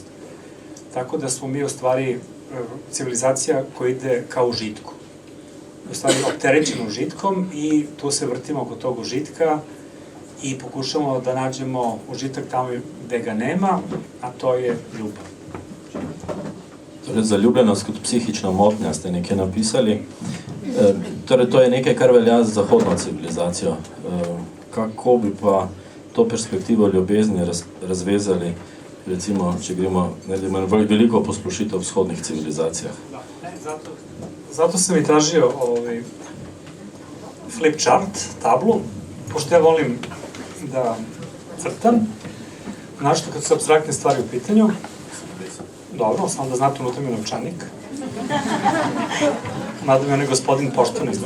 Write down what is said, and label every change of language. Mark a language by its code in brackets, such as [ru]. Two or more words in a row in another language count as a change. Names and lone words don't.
[sr] Tako da smo mi u stvari civilizacija koja ide ka užitku. U stvari opterećena užitkom i tu se vrtimo oko tog užitka i pokušamo da nađemo užitak tamo gde ga nema, a to je ljubav. [sl] Torej, zaljubljenost kot psihična motnja ste nekaj napisali. Torej, to je nekaj, kar velja za zahodno civilizacijo. Kako bi pa to perspektivo ljubezni razvezali, recimo, če gremo veliko poslušitev v vzhodnih civilizacijah? [sr] Zato sam i tražio [en] flip chart, [sr] tablu, pošto ja volim da crtam, našto kad su apstraktne stvari u pitanju. Dobro, samo da znate, unutra mi je novčanik. Mada mi onaj gospodin pošteno izgleda.